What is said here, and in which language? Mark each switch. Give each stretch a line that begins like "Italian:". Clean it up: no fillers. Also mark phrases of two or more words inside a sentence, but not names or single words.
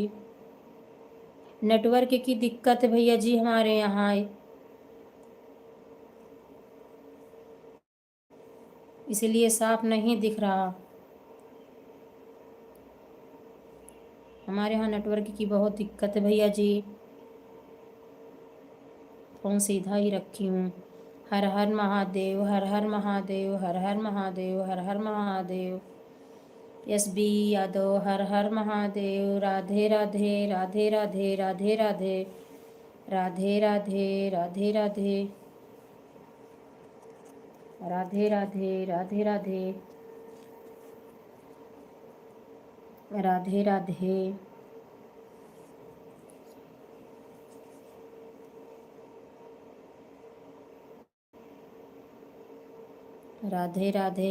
Hindi: नेटवर्क की दिक्कत है भैया जी हमारे यहाँ, इसीलिए साफ नहीं दिख रहा। हमारे यहाँ नेटवर्क की बहुत दिक्कत है भैया जी, फ़ोन सीधा ही रखी हूँ। हर हर महादेव, हर हर महादेव, हर हर महादेव, हर हर महादेव। SB यादव, हर हर महादेव। राधे राधे, राधे राधे, राधे राधे, राधे राधे, राधे राधे, राधे राधे, राधे राधे, राधे राधे, राधे राधे।